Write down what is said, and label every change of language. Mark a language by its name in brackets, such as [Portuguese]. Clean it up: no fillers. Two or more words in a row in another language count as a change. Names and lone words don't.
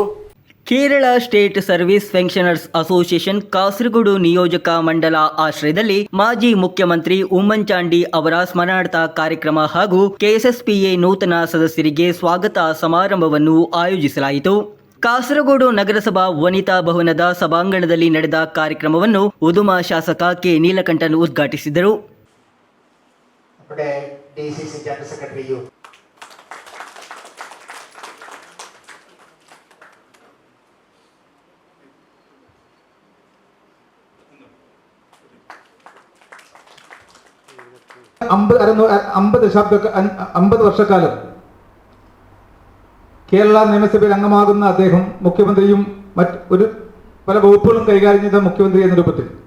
[Kannada] ಕೇರಳ ಸ್ಟೇಟ್ ಸರ್ವಿಸ್ ಪೆನ್ಷನರ್ಸ್ ಅಸೋಸಿಯೇಷನ್ ಕಾಸರಗೋಡು ನಿಯೋಜಕ ಮಂಡಲ ಆಶ್ರಯದಲ್ಲಿ ಮಾಜಿ ಮುಖ್ಯಮಂತ್ರಿ ಉಮ್ಮನ್ಚಾಂಡಿ ಅವರ ಸ್ಮರಣಾರ್ಥ ಕಾರ್ಯಕ್ರಮ ಹಾಗೂ ಕೆಎಸ್ಎಸ್ಪಿಎ ನೂತನ ಸದಸ್ಯರಿಗೆ ಸ್ವಾಗತ ಸಮಾರಂಭವನ್ನು ಆಯೋಜಿಸಲಾಯಿತು. ಕಾಸರಗೋಡು ನಗರಸಭಾ ವನಿತಾ ಭವನದ ಸಭಾಂಗಣದಲ್ಲಿ ನಡೆದ ಕಾರ್ಯಕ್ರಮವನ್ನು ಉದುಮಾ ಶಾಸಕ ಕೆ ನೀಲಕಂಠನ್ ಉದ್ಘಾಟಿಸಿದರು. ಡಿಸಿಸಿ [English] general secretary [Malayalam] അമ്പത് വർഷക്കാലം കേരള നിയമസഭയിൽ അംഗമാകുന്ന അദ്ദേഹം മുഖ്യമന്ത്രിയും പല വകുപ്പുകളും കൈകാര്യം ചെയ്ത മുഖ്യമന്ത്രി എന്ന രൂപത്തിൽ